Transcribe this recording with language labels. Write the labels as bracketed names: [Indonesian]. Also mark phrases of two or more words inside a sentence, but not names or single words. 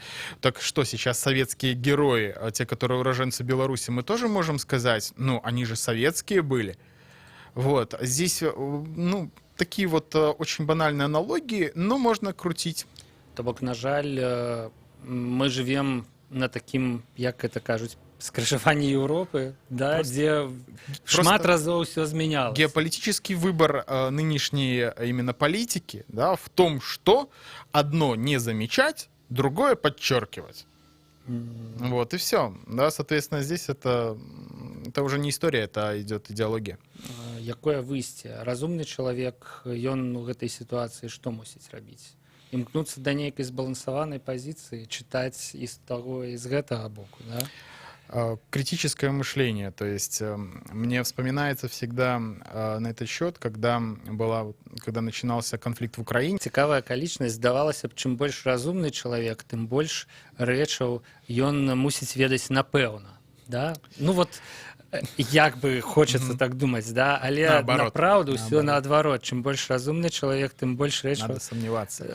[Russian] Так что сейчас советские герои, те, которые уроженцы Беларуси, мы тоже можем сказать, ну, они же советские были. Вот, здесь, ну, такие вот очень банальные аналогии, но можно крутить. [Belarusian] То бок, на жаль, мы живем на таким, як это кажуць, скрыжаванні Европы, да, [Russian] Просто, [Belarusian] где шмат разоў все змянялось. [Russian] Геополитический выбор нынешней именно политики, да, в том, что одно не замечать, другое подчеркивать. Вот, и все. Да, соответственно, здесь это уже не история, это идет идеология. [Belarusian] Якое выйсце? Разумны чалавек, ён у гэтай сітуацыі што мусіць рабіць? Імкнуцца да нейкай збалансаванай пазіцыі, чытаць і з таго, і з гэтага боку, да? [Russian] Критическое мышление, то есть мне вспоминается всегда на этот счет, когда начинался конфликт в Украине. [Belarusian] Цікавая акалічнасць, здавалася б, чым больш разумны чалавек, тым больш рэчаў ён мусіць ведаць напэўна, да? Ну вот, як бы хочацца так думаць, да? Але направду ўсё наадварот, чым больш разумны чалавек, тым больш рэчаў [Russian] Надо сомневаться.